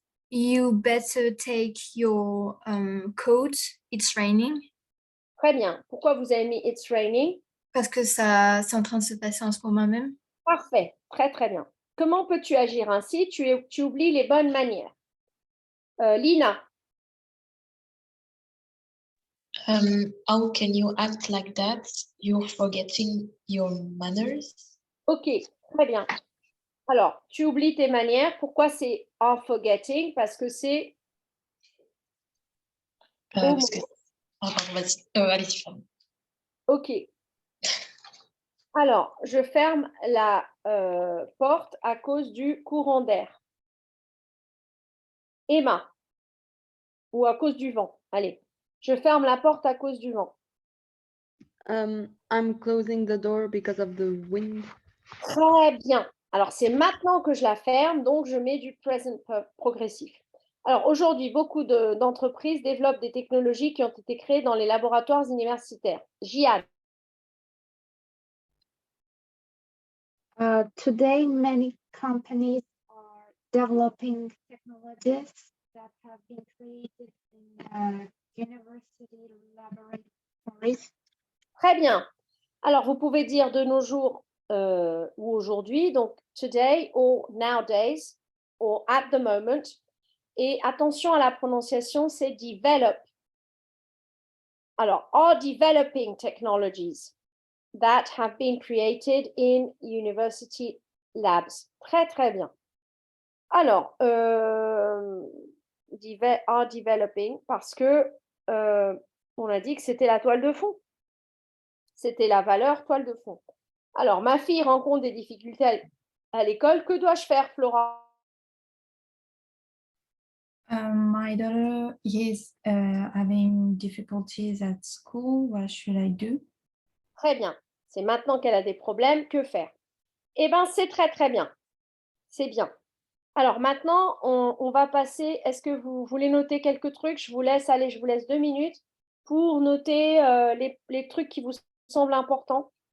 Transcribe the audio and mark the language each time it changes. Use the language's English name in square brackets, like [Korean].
[English] You better take your coat. It's raining. [French] Très bien. Pourquoi vous avez mis It's raining? Parce que ça, c'est en train de se passer en ce moment même. Parfait. Très, très bien. Comment peux-tu agir ainsi? Tu oublies les bonnes manières. Lina. [English] How can you act like that? You're forgetting your manners. [French] Ok, très bien. Alors, tu oublies tes manières. Pourquoi c'est [English] are forgetting? [French] Parce que c'est... Parce que... Ah, pardon, vas-y. Allez, tu fermes. Ok. Alors, je ferme la porte à cause du courant d'air. Emma. Ou à cause du vent. Allez. Je ferme la porte à cause du vent. [English] I'm closing the door because of the wind. [French] Très bien. Alors, c'est maintenant que je la ferme, donc je mets du present progressif. Alors, aujourd'hui, beaucoup d'entreprises développent des technologies qui ont été créées dans les laboratoires universitaires. Jian. [English] Today, many companies are developing technologies that have been created in university laboratories. [French] Très bien. Alors, vous pouvez dire de nos jours ou aujourd'hui, donc [English] today or nowadays or at the moment. [French] Et attention à la prononciation, c'est develop. Alors, [English] are developing technologies that have been created in university labs. [French] Très, très bien. Alors, are developing parce que on a dit que c'était la toile de fond. C'était la valeur toile de fond. Alors, ma fille rencontre des difficultés à l'école. Que dois-je faire, Flora? [English] My daughter is having difficulties at school. What should I do? [French] Très bien. C'est maintenant qu'elle a des problèmes. Que faire? Eh bien, c'est très, très bien. C'est bien. Alors maintenant, on va passer. Est-ce que vous voulez noter quelques trucs? Je vous laisse 2 minutes pour noter les trucs qui vous semblent importants.